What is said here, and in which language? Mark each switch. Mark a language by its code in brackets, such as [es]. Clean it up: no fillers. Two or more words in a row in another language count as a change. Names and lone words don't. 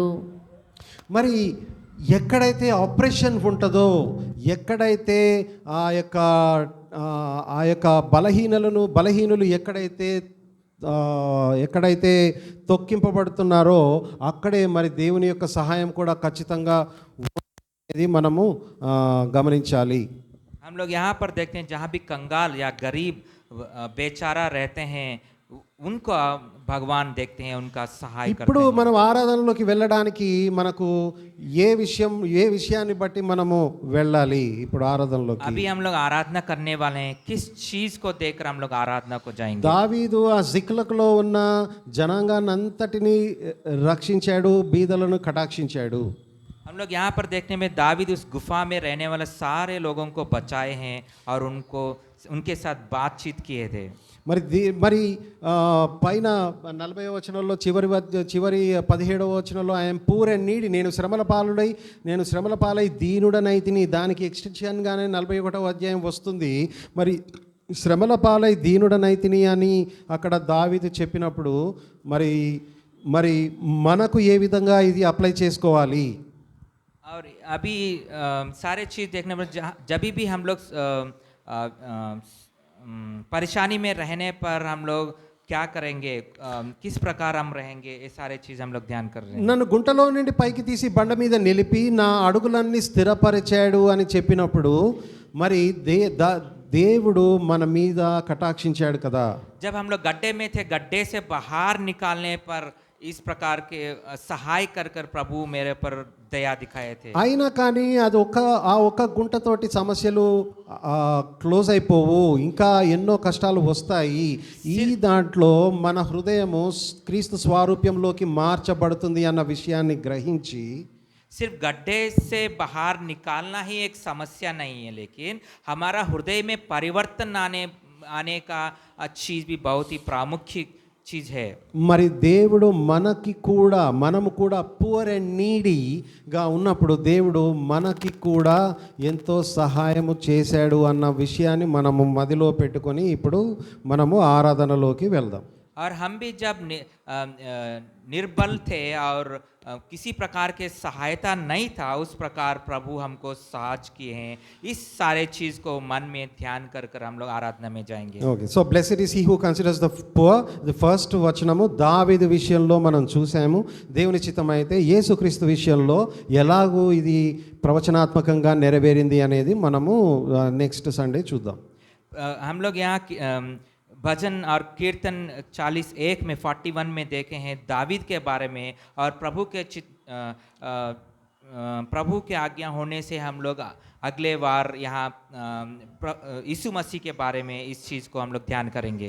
[te] మరి ఎక్కడైతే ఆపరేషన్ ఉంటుందో, ఎక్కడైతే ఆ యొక్క బలహీనులు ఎక్కడైతే తొక్కింపబడుతున్నారో అక్కడే మరి దేవుని యొక్క సహాయం కూడా ఖచ్చితంగా అనేది మనము గమనించాలి. [hi] हम लोग यहाँ पर देखते हैं जहाँ भी कंगाल या गरीब बेचारा रहते हैं, उनको भगवान देखते हैं, उनका सहाय [te] ఇప్పుడు [hi] करते हैं। [te] మనం ఆరాధనలోకి వెళ్ళడానికి మనకు ఏ విషయాన్ని బట్టి మనము వెళ్ళాలి ఇప్పుడు ఆరాధనలోకి? [hi] अभी हम लोग आराधना करने वाले हैं, किस चीज को देखकर हम लोग आराधना को जाएंगे? [te] దావీదు ఆ జిక్లకులో ఉన్న జనాంగాన్ని అంతటిని రక్షించాడు, బీదలను కటాక్షించాడు. [hi] हम लोग यहाँ पर देखने में दावीद उस गुफा में रहने वाले सारे लोगों को बचाए हैं और उनके साथ बातचीत किए थे। [te] మరి పైన 40వ వచనంలో చివరి 17వ వచనంలో [en] I'm poor and needy, [te] నేను శ్రమల పాలై దీనుడనైతిని, దానికి ఎక్స్టెన్షన్గానే 41వ అధ్యాయం వస్తుంది. మరి శ్రమల పాలై దీనుడనైతిని అని అక్కడ దావీదు చెప్పినప్పుడు మరి మనకు ఏ విధంగా ఇది అప్లై చేసుకోవాలి? [hi] और अभी सारे चीज़ देखने पर जब भी हम लोग परेशानी में रहने पर हम लोग क्या करेंगे, किस प्रकार हम रहेंगे, ये सारे चीज़ हम लोग ध्यान कर रहे हैं। [te] నన్ను గుంటలో నుండి పైకి తీసి బండ మీద నిలిపి నా అడుగులన్నీ స్థిరపరిచాడు అని చెప్పినప్పుడు మరి దేవుడు మన మీద కటాక్షించాడు కదా. [hi] जब हम लोग गड्ढे में थे, गड्ढे से बाहर निकालने पर इस प्रकार के सहाय कर प्रभु मेरे पर दया दिखाए थे। [te] అయినా కానీ అది ఒక్క గుంటతోటి సమస్యలు క్లోజ్ అయిపోవు, ఇంకా ఎన్నో కష్టాలు వస్తాయి. ఈ దాంట్లో మన హృదయము క్రీస్తు స్వారూప్యంలోకి మార్చబడుతుంది అన్న విషయాన్ని గ్రహించి [hi] सिर्फ गड्ढे से बाहर निकालना ही एक समस्या नहीं है, लेकिन हमारा हृदय में परिवर्तन आने का चीज़ भी बहुत ही प्रामुख्य चीज़ है। [te] మరి దేవుడు మనము కూడా [en] poor and needyగా [te] ఉన్నప్పుడు దేవుడు మనకి కూడా ఎంతో సహాయము చేశాడు అన్న విషయాన్ని మనము మదిలో పెట్టుకొని ఇప్పుడు మనము ఆరాధనలోకి వెళ్దాం. [hi] और हम भी जब निर्बल थे और किसी प्रकार के सहायता नहीं था, उस प्रकार प्रभु हमको साहाय्य किए हैं। इस सारे चीज़ को मन में ध्यान कर हम लोग आराधना में जाएंगे। [en] Okay, so blessed is he who considers the poor. the first [te] వచనము దావీదు విషయంలో మనం చూసాము. దేవుని చిత్తమైతే యేసుక్రీస్తు విషయంలో ఎలాగూ ఇది ప్రవచనాత్మకంగా నెరవేరింది అనేది మనము [en] next Sunday [te] చూద్దాం. [hi] हम लोग यहाँ भजन और कीर्तन 41 में 41 में देखे हैं दावीद के बारे में, और प्रभु के आज्ञा होने से हम लोग अगले बार यहाँ यीशु मसीह के बारे में इस चीज़ को हम लोग ध्यान करेंगे।